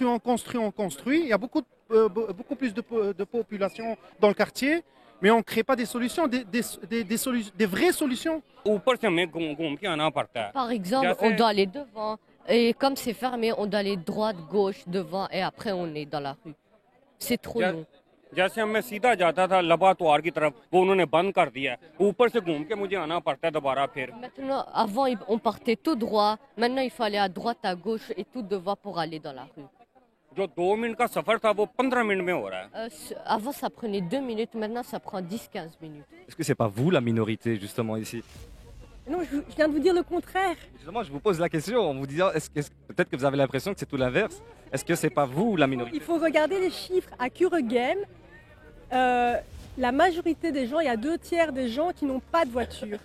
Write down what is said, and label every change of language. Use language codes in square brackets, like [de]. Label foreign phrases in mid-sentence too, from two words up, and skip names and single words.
[fr] Il y a beaucoup plus de population dans le quartier, mais on ne crée pas des solutions, des vraies solutions. Par exemple, on doit aller devant. Et comme c'est fermé, on doit aller droite, gauche, devant et après on est dans la rue. C'est trop long. [hi] जैसे मैं सीधा जाता था लबातवार की तरफ वो उन्होंने बंद कर दिया है ऊपर से घूम के मुझे आना पड़ता है दोबारा फिर [fr] Maintenant, avant on partait tout droit, maintenant il faut aller à droite, à gauche et tout devant pour aller dans la rue. [hi] जो 2 मिनट का सफर था वो 15 मिनट में हो रहा है [fr] Avant ça prenait 2 minutes, maintenant ça prend 10-15 minutes. Est-ce que c'est pas vous la minorité justement ici? Non, je viens de vous dire le contraire. Justement, je vous pose la question en vous disant, peut-être que vous avez l'impression que c'est tout l'inverse. Est-ce que c'est pas vous la minorité? Il faut regarder les chiffres à Kuregem. la majorité des gens, il y a 2 tiers des gens qui n'ont pas de voiture.